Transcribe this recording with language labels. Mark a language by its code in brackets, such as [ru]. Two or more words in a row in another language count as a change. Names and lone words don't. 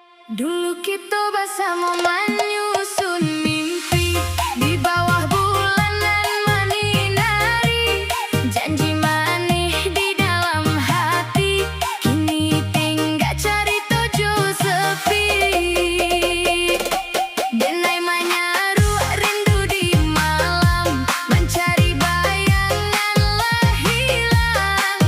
[id] Dulu kita bersama menyusun mimpi di bawah bulan dan menyinari janji manis di dalam hati. Kini tinggal cari tujuh sepi. [min] Denai menyeru rindu di malam, mencari bayangan lah hilang.